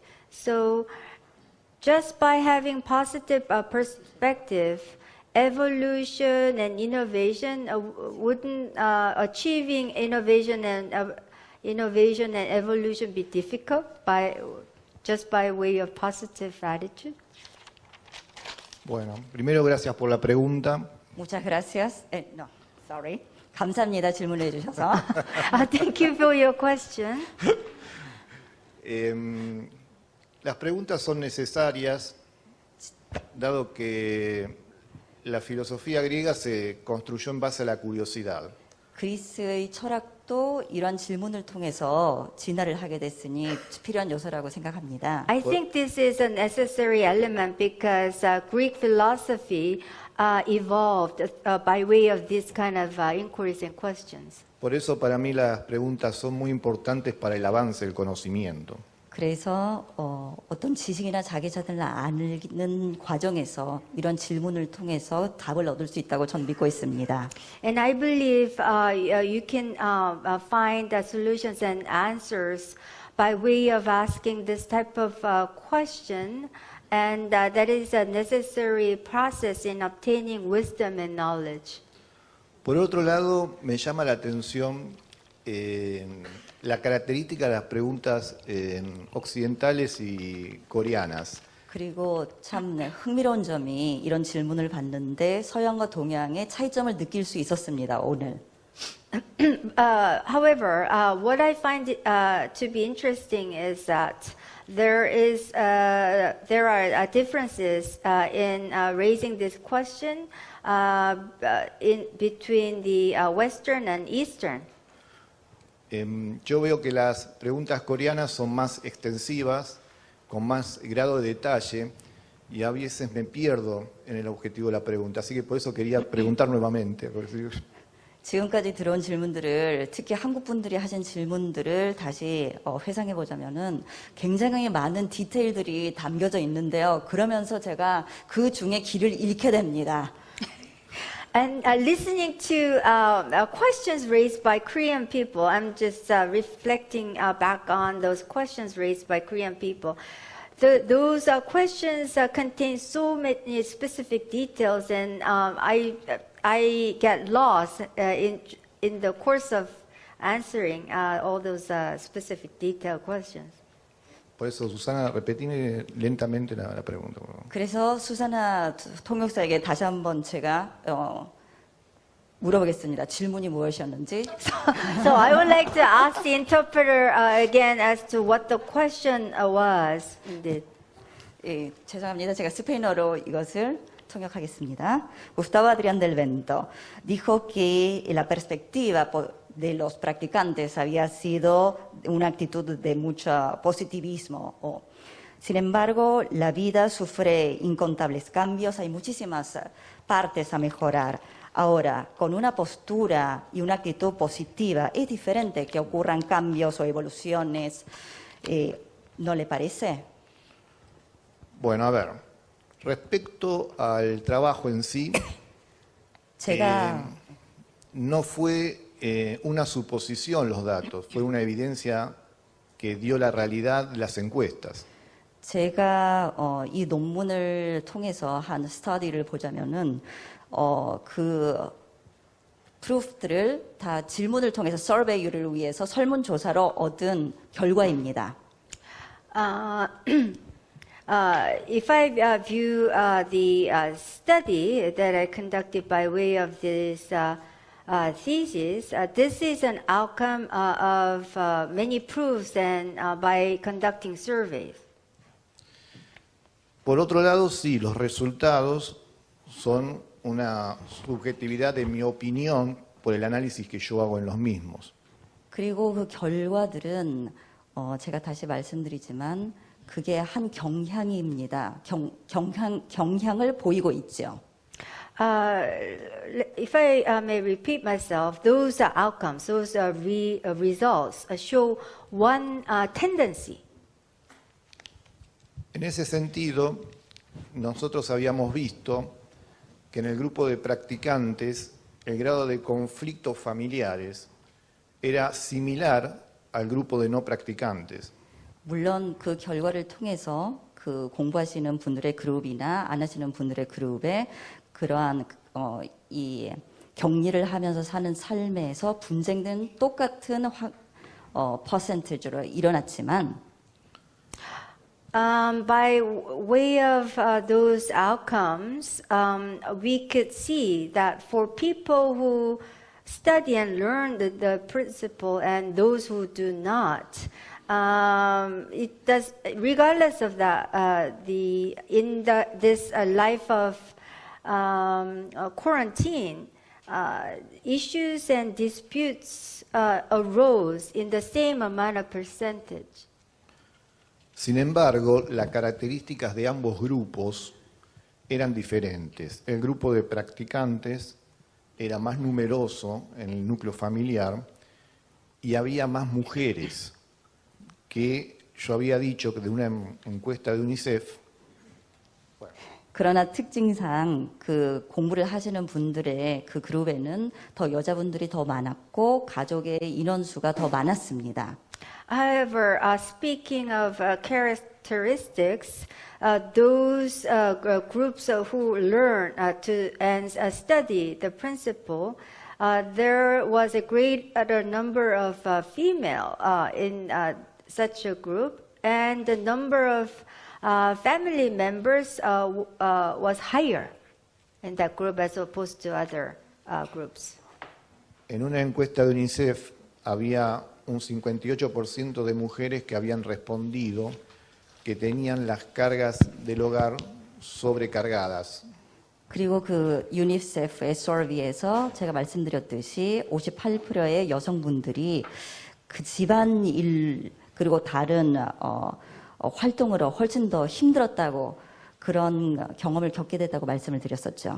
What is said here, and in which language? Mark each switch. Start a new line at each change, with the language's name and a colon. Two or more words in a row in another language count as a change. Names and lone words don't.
English: So just by having positive perspective, evolution and innovation wouldn't achieving innovation and evolution be difficult just by way of positive attitude?
Spanish: Bueno, primero gracias por la pregunta. Muchas gracias.
Korean: 감사합니다. 질문해 주셔서.
English: Thank you for your question.
Spanish: Las preguntas son necesarias, dado que la filosofía griega se construyó en base a la curiosidad.
Korean: 그리스의 철학도 이런 질문을 통해서 진화를 하게 됐으니 필요한 요소라고 생각합니다.
English: I think this is a necessary element because Greek philosophy evolved by way of this kind of inquiries and questions.
Spanish: Por eso para mí las preguntas son muy importantes para el avance del conocimiento.
Korean: 그래서 어떤 지식이나 자기자신을 아는 과정에서 이런 질문을 통해서 답을 얻을 수 있다고 저는 믿고 있습니다.
English: And I believe you can find solutions and answers by way of asking this type of question, and that is a necessary process in obtaining wisdom and knowledge.
Spanish: Por otro lado, me llama la atención la característica de las preguntas occidentales y coreanas.
Korean: 그리고 참 흥미로운 점이 이런 질문을 받는데 서양과 동양의 차이점을 느낄 수 있었습니다. 오늘.
English: However, what I find to be interesting is that there are differences in raising this question between the Western and Eastern.
Spanish: Yo veo que las preguntas coreanas son más extensivas, con más grado de detalle, y a veces me pierdo en el objetivo de la pregunta. Así que por eso quería preguntar nuevamente.
Korean: 지금까지 들어온 질문들을, 특히 한국 분들이 하신 질문들을 다시 회상해 보자면은 굉장히 많은 디테일들이 담겨져 있는데요. 그러면서 제가 그 중에 길을 잃게 됩니다.
English: And listening to questions raised by Korean people, I'm just reflecting back on those questions raised by Korean people. those questions contain so many specific details, and I get lost in the course of answering all those specific detailed questions.
Spanish: Por eso, Susana, repetime lentamente la pregunta, por favor.
Korean: 그래서 수사나 통역사에게 다시 한번 제가 물어보겠습니다. 질문이 무엇이었는지.
English: So I would like to ask the interpreter again as to what the question was. Indeed.
Korean: 예, 죄송합니다. 제가 스페인어로 이것을 통역하겠습니다.
Spanish: Gustavo Adrián del Vento dijo que la perspectiva de los practicantes había sido una actitud de mucho positivismo. Sin embargo, la vida sufre incontables cambios, hay muchísimas partes a mejorar. Ahora, con una postura y una actitud positiva, es diferente que ocurran cambios o evoluciones. ¿No le parece? Bueno, a ver, respecto al trabajo en sí, no fue una suposición los datos, fue una evidencia que dio la realidad de las encuestas.
Korean: 제가 이 논문을 통해서 한 스터디를 보자면은 그 프루프들을 다 질문을 통해서 서베이를 위해서 설문조사로 얻은 결과입니다.
English: If I view the study that I conducted by way of this thesis, this is an outcome of many proofs and by conducting surveys.
Spanish: Por otro lado, sí, los resultados son una subjetividad de mi opinión por el análisis que yo hago en los mismos.
Korean: 그리고 그 결과들은 제가 다시 말씀드리지만 그게 한 경향입니다. 경향을 보이고 있죠.
English: If I may repeat myself, those outcomes, those results show one tendency.
Spanish: En ese sentido, nosotros habíamos visto que en el grupo de practicantes el grado de conflictos familiares era similar al grupo de no practicantes.
Korean: 물론 그 결과를 통해서 그 공부하시는 분들의 그룹이나 안 하시는 분들의 그룹에 그러한 이 격리를 하면서 사는 삶에서 분쟁은 똑같은 퍼센티지로 일어났지만
English: By way of those outcomes, we could see that for people who study and learn the principle and those who do not, it does, regardless of that, this life of quarantine, issues and disputes arose in the same amount of percentage.
Spanish: Sin embargo, las características de ambos grupos eran diferentes. El grupo de practicantes era más numeroso en el núcleo familiar y había más mujeres que yo había dicho que de una encuesta de UNICEF.
Korean: 그러나 특징상 그 공부를 하시는 분들의 그 그룹에는 더 여자분들이 더 많았고 가족의 인원수가 더 많았습니다.
English: However, speaking of characteristics, those groups who learn and study the principle, there was a greater number of female in such a group, and the number of family members was higher in that group as opposed to other groups.
Spanish: En una encuesta de UNICEF había un 58% de mujeres que habían respondido que tenían las cargas del hogar sobrecargadas.
Korean: 그리고 그 유니세프의 서비에서 제가 말씀드렸듯이 58%의 여성분들이 그 집안일 그리고 다른 활동으로 훨씬 더 힘들었다고 그런 경험을 겪게 됐다고 말씀을 드렸었죠.